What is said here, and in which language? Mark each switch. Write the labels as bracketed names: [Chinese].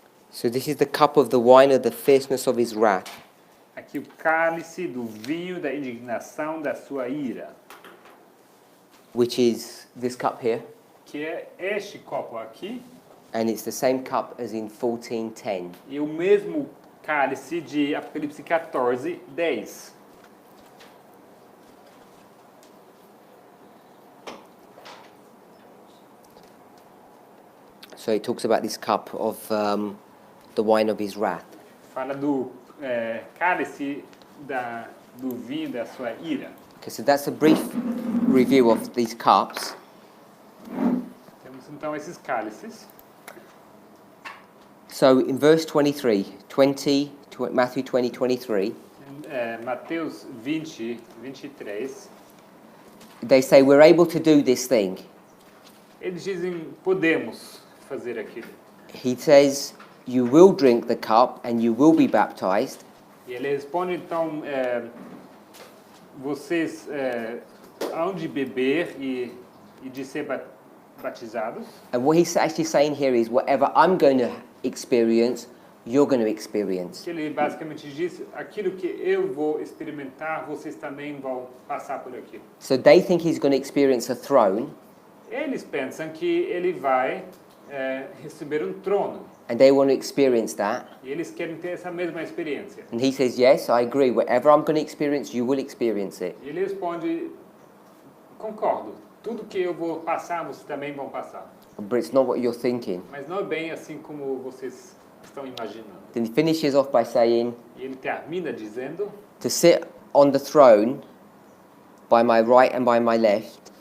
[English] So this is the cup of the wine of the fierceness of his wrath. [Portuguese] Aqui o cálice do vinho da indignação da sua ira, [English] Which is this cup here. [Portuguese] que é este copo aqui, [English] And it's the same cup as in 14:10. [Portuguese] e o mesmo cálice de Apocalipse 14, 10. [English] So it talks about this cup of the wine of his wrath. [Portuguese] Fala do cálice do vinho da sua ira. [English] Okay, so that's a brief review of these cups. [Portuguese] Temos então esses cálices. [English] So in verse 23, Matthew 20:23, [Portuguese] Mateus 20, 23, [English] they say we're able to do this thing. [Portuguese] eles dizem, podemos fazer aquilo. [English] He says, you will drink the cup and you will be baptized. [Portuguese] E ele responde, então, vocês hão de beber e de ser batizados. [English] And what he's actually saying here is whatever I'm going to experience, you're going to experience. [Portuguese] Que ele basicamente diz, aquilo que eu vou experimentar, vocês também vão passar por aquilo. [English] So they think he's going to experience a throne, [Portuguese] Eles pensam que ele vai receber um trono. [English] and they want to experience that. [Portuguese] E eles querem ter essa mesma experiência. [English] And he says, yes, I agree. Whatever I'm going to experience, you will experience it. [Portuguese] E ele responde, concordo. Tudo que eu vou passar, vocês também vão passar. [English] But it's not what you're thinking. [Portuguese] Mas não é bem assim como vocês estão imaginando. [English] Then he finishes off by saying, [Portuguese] E ele termina dizendo, [English] to sit on the throne by my right and by my left